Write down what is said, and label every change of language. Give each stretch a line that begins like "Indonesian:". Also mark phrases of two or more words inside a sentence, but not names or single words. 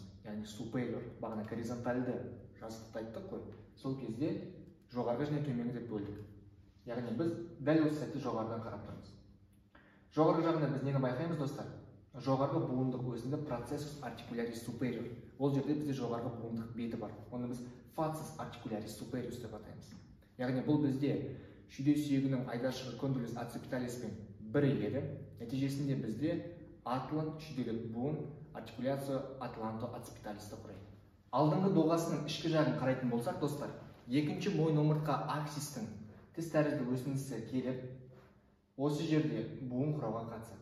Kazakh: Яғни superior, бағана горизонтальды жазықтықты айттық қой. Сол кезде жоғарғы және төменгі деп бөлдік. Яғни біз дәл осы сәтте жоғарыдан қарап тұрмыз. Жоғарғы жағында біз нені байқаймыз достар? Жоғарғы буындық өзінде
Latin: processus articularis superior.
Kazakh: Ол жерде бізде жоғарғы буындық беті бар. Оны біз
Latin: facies articularis superior
Kazakh: деп атаймыз. Яғни бұл бізде шүйде сүйегінің айдашығы
Latin: кондилус accipitalis-пен
Kazakh: бірігеді. Нәтижесінде бізде атлант шүйделік буын артикуляция
Latin: атланто accipitalis-ті
Kazakh: құрайды. Алдыңғы доғасының ішкі жағын қарайтын болсақ достар, екінші мойын омыртқа аксистің тіс тәрізді өсіндісі келіп, осы жерде буын құрауға қатысады.